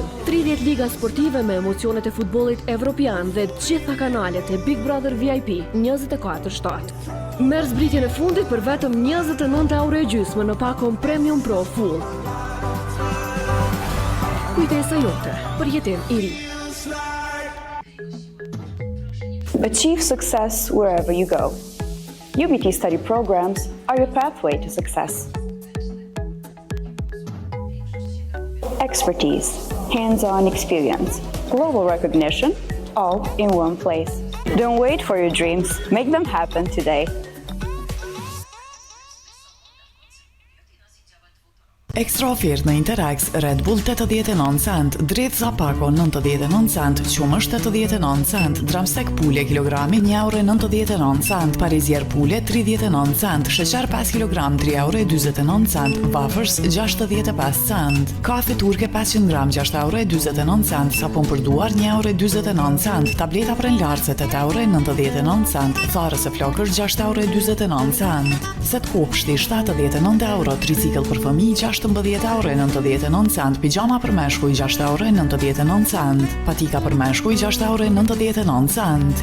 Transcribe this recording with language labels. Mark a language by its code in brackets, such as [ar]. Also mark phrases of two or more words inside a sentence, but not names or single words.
[sq] 30 liga sportive me emocionet e futbollit evropian dhe të gjitha kanalet e Big Brother VIP 24/7. Merr zbritjen e fundit për vetëm 29 € në pakon Premium Pro Full. Kujtesa jote për jetim i ri. [en] Achieve success wherever you go. UBT study programs are your pathway to success. Expertise, hands-on experience, global recognition, all in one place. Don't wait for your dreams, make them happen today. [sq] Ekstra ofertë në Interax, Red Bull 89 cent, Drith Zapako 99 cent, Qumësh 89 cent, Dramstek pule kilogrami 1,99 cent, Parizier pule 39 cent, Sheqer 5 kg 3,29 cent, Wafers 65 cent, Kafe turke 500 gram 6,29 cent, Sapun për duar 1,29 cent, Tableta prenlarse 8,99 cent, Tharës e flokër 6,29 cent, Set kopshti 79 €, tricikl për fëmijë 16,99 cent, pijama për meshkuj 6,99 cent, patika për meshkuj 6,99 cent.